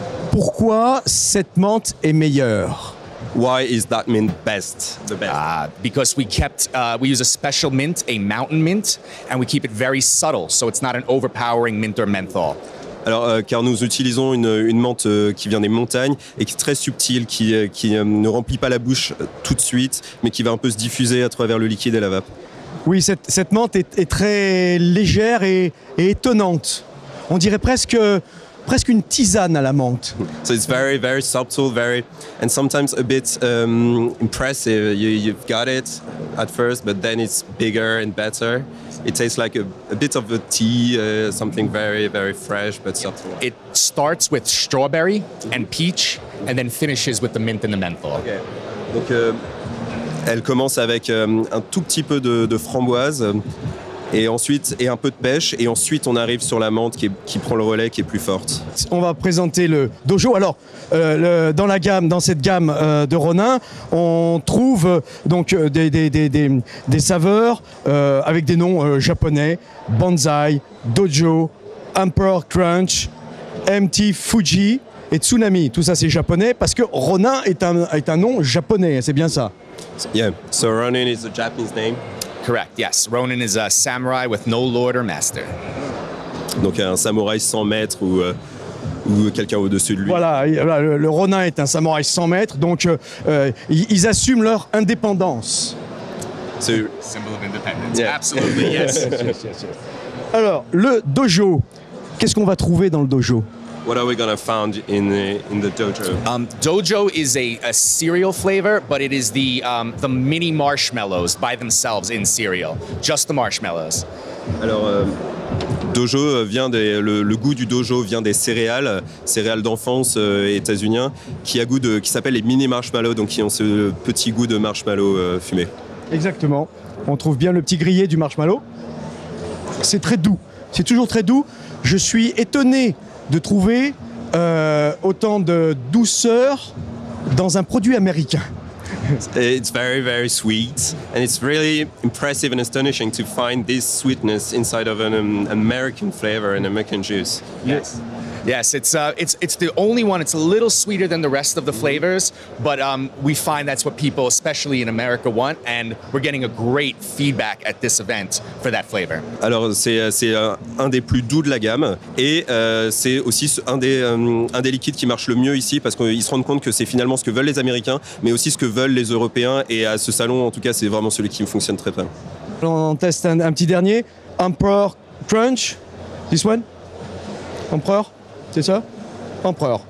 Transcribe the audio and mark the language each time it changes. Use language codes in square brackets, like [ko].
[fr] Pourquoi cette menthe est meilleure? [en] Why is that mint the best? Because we use a special mint, a mountain mint, and we keep it very subtle, so it's not an overpowering mint or menthol. [fr] Alors, car nous utilisons une menthe qui vient des montagnes et qui est très subtile, qui ne remplit pas la bouche tout de suite, mais qui va un peu se diffuser à travers le liquide et la vape. Oui, cette menthe est très légère et étonnante. On dirait presque une tisane à la menthe. [en] So it's very, very subtle, and sometimes a bit impressive. You've got it at first, but then it's bigger and better. It tastes like a bit of a tea, something very, very fresh but subtle. It starts with strawberry and peach, and then finishes with the mint and the menthol. Okay. [fr] Donc, elle commence avec un tout petit peu de framboise. Et ensuite, un peu de pêche, et ensuite on arrive sur la menthe qui prend le relais, qui est plus forte. On va présenter le dojo. Alors, dans cette gamme de Ronin, on trouve donc des saveurs avec des noms japonais: Banzai, Dojo, Emperor Crunch, MT Fuji et Tsunami. Tout ça c'est japonais parce que Ronin est un nom japonais, c'est bien ça? [en] Yeah, so Ronin is a Japanese name. Correct, yes. Ronin is a samurai with no lord or master. [fr] Donc un samouraï sans maître ou quelqu'un au-dessus de lui. Voilà, le Ronin est un samouraï sans maître, donc ils assument leur indépendance. [en] Symbol of independence, yeah. Absolutely, yes. Yes. [fr] Alors, le dojo, qu'est-ce qu'on va trouver dans le dojo? [en] What are we gonna find in the dojo? Dojo is a cereal flavor, but it is the mini marshmallows by themselves in cereal, just the marshmallows. [fr] Alors, dojo le goût du dojo vient des céréales d'enfance états-uniens qui s'appellent les mini marshmallows, donc qui ont ce petit goût de marshmallow fumé. Exactement. On trouve bien le petit grillé du marshmallow. C'est très doux. C'est toujours très doux. Je suis étonné de trouver autant de douceur dans un produit américain. [en] It's very, very sweet, and it's really impressive and astonishing to find this sweetness inside of an American flavor, an American juice. Yes. Yes, it's the only one. It's a little sweeter than the rest of the flavors, but we find that's what people, especially in America, want, and we're getting a great feedback at this event for that flavor. [fr] Alors c'est un des plus doux de la gamme, et c'est aussi un des liquides qui marche le mieux ici parce qu'ils se rendent compte que c'est finalement ce que veulent les Américains, mais aussi ce que veulent les Européens, et à ce salon en tout cas c'est vraiment celui qui fonctionne très bien. On teste un petit dernier, Emperor Crunch. [en] This one? Emperor? [fr] C'est ça? Empereur.